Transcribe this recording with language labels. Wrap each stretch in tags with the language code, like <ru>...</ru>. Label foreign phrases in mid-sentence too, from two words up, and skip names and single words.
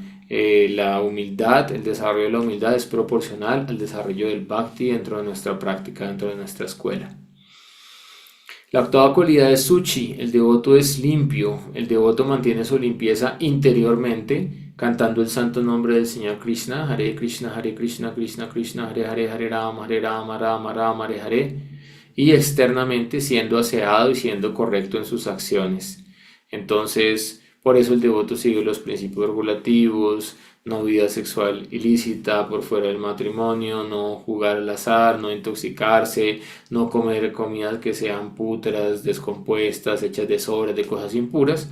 <es>La humildad, el desarrollo de la humildad es proporcional al desarrollo del bhakti dentro de nuestra práctica, dentro de nuestra escuela. La octava cualidad es Suchi, el devoto es limpio, el devoto mantiene su limpieza interiormente, cantando el santo nombre del Señor Krishna,</es> <sa>हरे कृष्ण कृष्ण कृष्ण हरे राम राम राम हरे हरे,</sa> <es>y externamente siendo aseado y siendo correcto en sus acciones. Entonces, por eso el devoto sigue los principios regulativos, no vida sexual ilícita por fuera del matrimonio, no jugar al azar, no intoxicarse, no comer comidas que sean pútreas, descompuestas, hechas de sobras, de cosas impuras.</es>